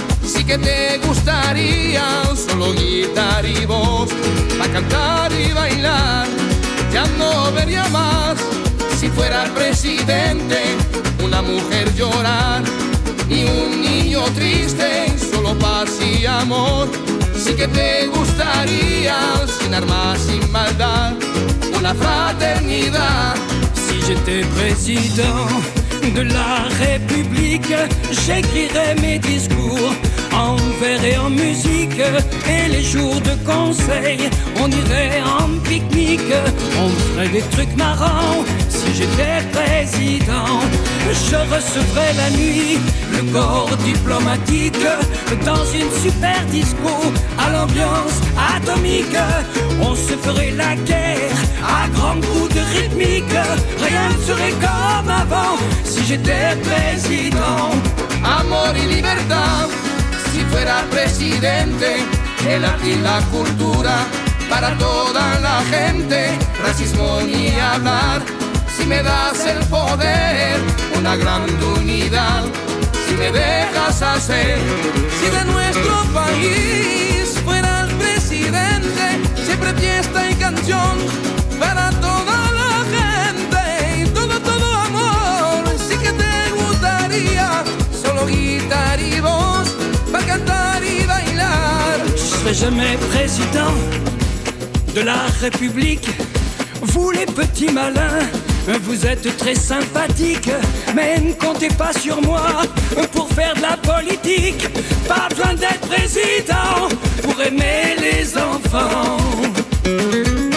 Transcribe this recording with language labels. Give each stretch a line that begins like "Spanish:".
Spanish: Sí que te gustaría solo guitarra y voz, para cantar y bailar, ya no vería más. Si fuera el presidente, una mujer llorar y un niño triste, solo paz y amor. Sí que te gustaría sin armas, sin maldad. La fraternidad.
French: Si j'étais président de la République, j'écrirais mes discours en vers et en musique. Et les jours de conseil, on irait en pique-nique. On ferait des trucs marrants. Si j'étais président, je recevrais la nuit le corps diplomatique dans une super disco à l'ambiance atomique. On se ferait la guerre à grands coups de rythmique. Rien ne serait comme avant si j'étais président.
Spanish: Amor y libertad, si fuera presidente, el arte y la cultura para toda la gente. Racismo ni hablar, si me das el poder, una gran unidad, si me dejas hacer. Si de nuestro país fuera el presidente, siempre fiesta y canción para toda la gente. Y todo, todo amor, sí que te gustaría, solo guitar y voz, para cantar y bailar.
French: Je serai jamais président de la République. Vous les petits malins, vous êtes très sympathiques, mais ne comptez pas sur moi pour faire de la politique. Pas besoin d'être président pour aimer les enfants.